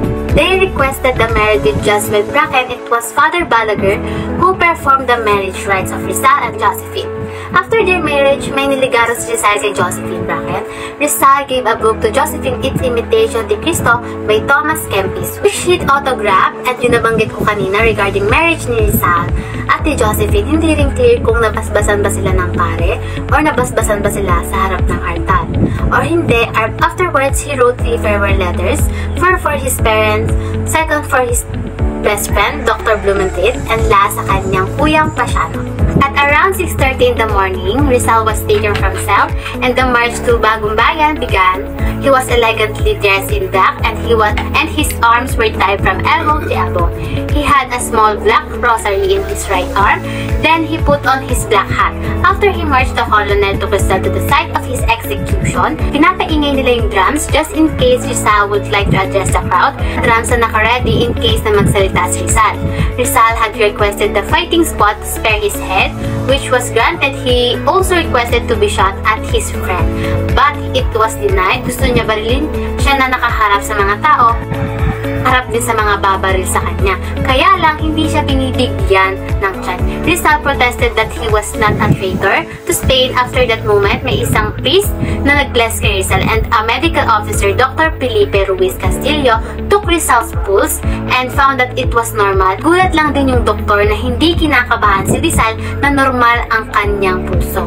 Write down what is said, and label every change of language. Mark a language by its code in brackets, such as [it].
[en] They requested the marriage with Josephine Bracken. It was Father Balaguer who performed the marriage rites of Rizal and Josephine. [tl] After their marriage, may niligaro si Rizal kay Josephine Bracken. [en] Rizal gave a book to Josephine, Its Imitation de Cristo by Thomas Kempis, which he'd autographed, [tl] at yun nabanggit ko kanina regarding marriage ni Rizal at ni Josephine. Hindi rin clear kung nabasbasan ba sila ng pare or nabasbasan ba sila sa harap ng altar or hindi. [en] Afterwards, he wrote 3 farewell letters, first for his parents, second for his best friend, Dr. Blumentritt, and last [tl] sa kanyang kuyang [en] Pasiano. At around 6:30 in the morning, Rizal was taken from cell and the march to Bagong Bayan began. He was elegantly dressed in black and his arms were tied from elbow to elbow. He had a small black rosary in his right arm. Then he put on his black hat. After he marched the colonel to Rizal to the site of his execution, [tl] pinapaingay nila yung [en] drums just in case Rizal would like to address the crowd. [tl] Drums na naka-ready in case na magsalita si Rizal. [en] Rizal had requested the fighting squad to spare his [tl] head [en] head, which was granted. He also requested to be shot at his friend, but it was denied. [tl] Gusto niya barilin siya na nakaharap sa mga tao, harap din sa mga babaril sa kanya. Kaya lang, hindi siya binibigyan ng chance. [en] Rizal protested that he was not a traitor to Spain. After that moment, [tl] may isang priest na nag-bless kay Rizal, [en] and a medical officer, Dr. Felipe Ruiz Castillo, took Rizal's pulse and found that it was normal. [tl] Gulat lang din yung doktor na hindi kinakabahan si Rizal na normal ang kanyang pulso.